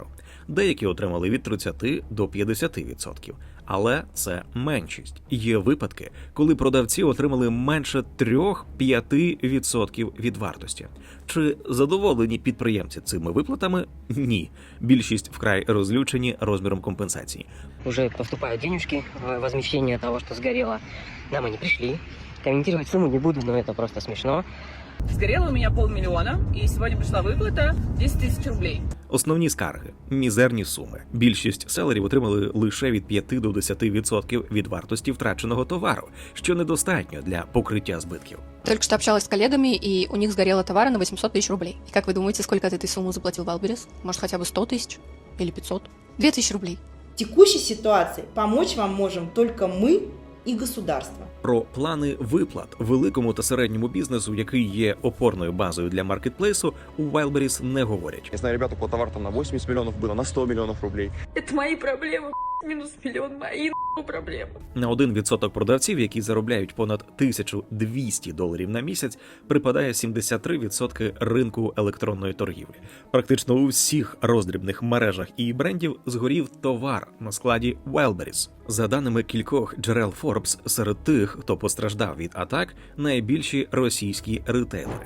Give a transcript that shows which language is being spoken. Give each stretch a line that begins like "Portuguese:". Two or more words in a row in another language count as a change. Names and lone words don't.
Ukrainian: Деякі отримали від 30 до 50%. Але це меншість. Є випадки, коли продавці отримали менше 3-5% від вартості. Чи задоволені підприємці цими виплатами? Ні. Більшість вкрай розлючені розміром компенсації.
Russian: Уже поступают денежки в возмещение того, что сгорело. Нам они пришли. Комментировать сумму не буду, но это просто смешно. Сгорело у меня 500 000, и сегодня пришла выплата 10 тысяч рублей.
Ukrainian: Основні скарги – мізерні суми. Більшість селерів отримали лише від 5 до 10% від вартості втраченого товару, що недостатньо для покриття збитків.
Russian: Только что общалась с коллегами, и у них сгорело товара на 800 тысяч рублей. И как вы думаете, сколько от этой суммы заплатил Wildberries? Может, хотя бы 100 тысяч? Или 500? 2000 рублей. В текущей ситуации помочь вам можем только мы и государство.
Ukrainian: Про плани виплат великому та середньому бізнесу, який є опорною базою для маркетплейсу, у Wildberries не говорять.
Russian: Я знаю, ребята, по товар там на 80 миллионов было, на 100 миллионов рублей. Это мои проблемы, минус миллион, мои проблемы.
Ukrainian: На 1% продавців, які заробляють понад $1200 на місяць, припадає 73% ринку електронної торгівлі. Практично у всіх роздрібних мережах і брендів згорів товар на складі Wildberries. За даними кількох джерел Forbes, серед тих, хто постраждав від атак, найбільші російські ретейлери.